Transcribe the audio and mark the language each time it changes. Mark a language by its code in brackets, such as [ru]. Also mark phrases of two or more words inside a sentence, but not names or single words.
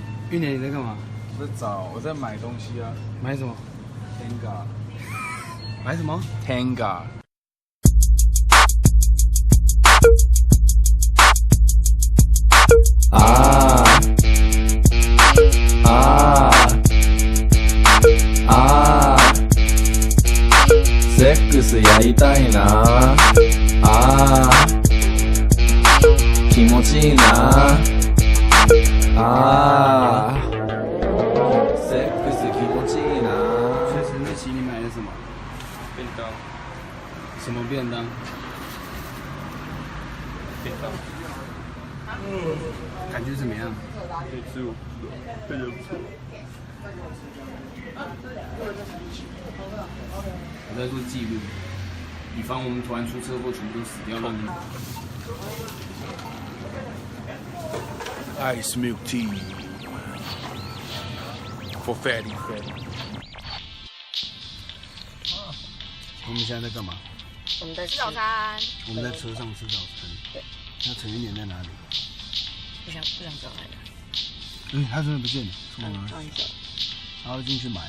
[zh] 玉年你在干嘛？我在买东西啊。买什么 Tenga。买什么 Tenga。 [ja] セックスやりたいな気持ちいいなセックス気持ちいいな。 [zh] 所以陈志奇，你买的什么？便当。什么便当？便当。感觉怎么样？可以吃，感觉不错。我在做记录，以防我们突然出车祸，全部都死掉了。 [en] Ice milk tea for fatty. [zh] 我们现在在干嘛？我们在吃早餐。我们在车上吃早餐。对。那陈玉年在哪里？不想知道他的。他真的不见了。很久。他要进去买了。